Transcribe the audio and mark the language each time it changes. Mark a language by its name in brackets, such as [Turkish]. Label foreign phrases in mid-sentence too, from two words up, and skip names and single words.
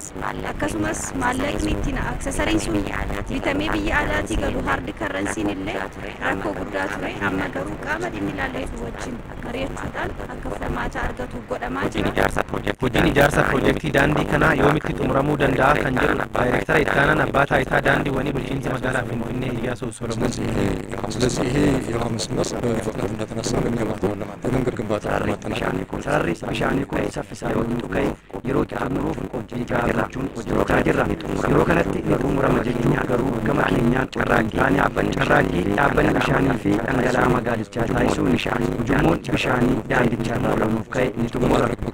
[Oromo] Akkasumas maallaqni ittiin aksesariin sun bitamee biyya alaatii galu haardi karransiin illee rakkoo guddaa ture. Amma garuu qaama dhimmi ilaallatu wajjin mari'achuudhaan akka furmaata argatu godhamaa jira. Hojiin ijaarsa piroojeektii daandii kanaa yoomitti xumuramuu danda'a kan jedhu daayireektara ittaanaan abbaa taayitaa daandiiwwanii bulchiinsa magaalaa Finfinnee Iyyaasuu Solomoon. [Amharic] ስለዚህ ይሄ የውሃ መስመር በፍጥነት እንደተነሳ የመንገድ ግንባታ ለማጠናቀቅ [Oromo] sararri bishaanii kun saffisaa yoo tuqe yeroo xumuruuf hojii ijaarrachuun hojjechaa jirra. Yeroo kanatti ni xumurama jechuun garuu gama keenyaan carraaqqii dhaabbanni bishaanii fi dhangala'aa magaalichaa taasisuun ujummoon bishaanii daandicharraa olanuuf ka'e ni xumura.